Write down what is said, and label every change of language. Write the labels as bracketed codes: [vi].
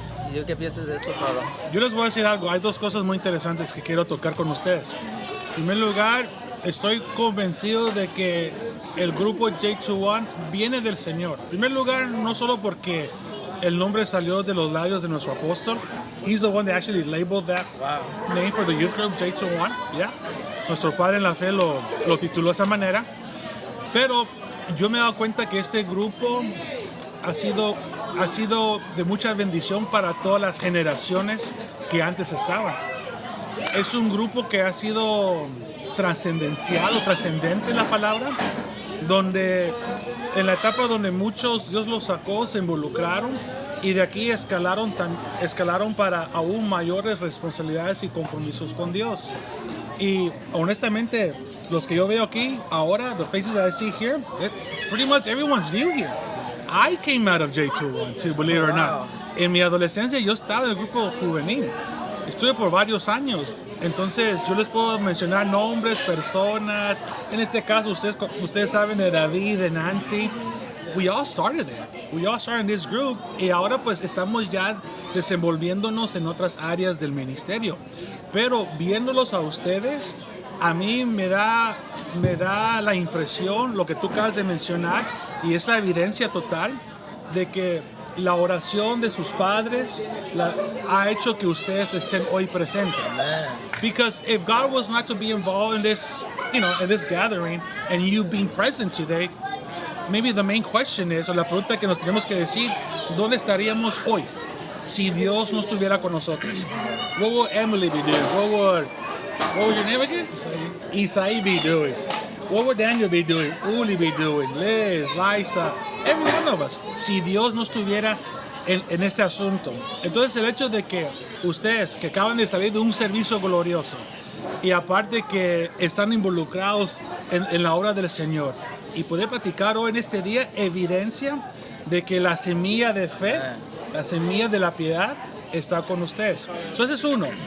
[es] ¿Y tú qué piensas de eso, Pablo? Yo les voy a decir algo. Hay dos cosas muy interesantes que quiero tocar con ustedes. En primer lugar, estoy convencido de que el grupo J21 viene del Señor. En primer lugar, no solo porque el nombre salió de los labios de nuestro apóstol. [en] He's the one that actually labeled that name for the youth group, J21. Yeah. [es] Nuestro padre en la fe lo tituló de esa manera. Pero yo me he dado cuenta que este grupo ha sido de mucha bendición para todas las generaciones que antes estaban. Es un grupo que ha sido trascendencial o trascendente en la palabra, donde en la etapa donde muchos Dios los sacó, se involucraron y de aquí escalaron para aún mayores responsabilidades y compromisos con Dios. Y honestamente, los que yo veo aquí ahora, [en] the faces that I see here, pretty much everyone's new here. I came out of J21 too, believe it or not. [es] En mi adolescencia yo estaba en el grupo juvenil. Estuve por varios años. Entonces yo les puedo mencionar nombres, personas. En este caso ustedes saben de David, de Nancy. [en] We all started there. We all started in this group. [es] Y ahora pues estamos ya desenvolviéndonos en otras áreas del ministerio. Pero viéndolos a ustedes, a mí me da la impresión, lo que tú acabas de mencionar, y es la evidencia total de que la oración de sus padres ha hecho que ustedes estén hoy presentes. [en] Because if God was not to be involved in this, in this gathering, and you being present today, maybe the main question is, [es] o la pregunta que nos tenemos que decir, ¿dónde estaríamos hoy si Dios no estuviera con nosotros? [en] What would Emily be doing? What was your name again? Isai be doing. What would Daniel be doing? Uli be doing. Liz, Liza, every one of us. [es] Si Dios no estuviera en este asunto. Entonces el hecho de que ustedes que acaban de salir de un servicio glorioso y aparte que están involucrados en la obra del Señor y poder platicar hoy en este día, evidencia de que la semilla de fe, la semilla de la piedad está con ustedes. Entonces es uno.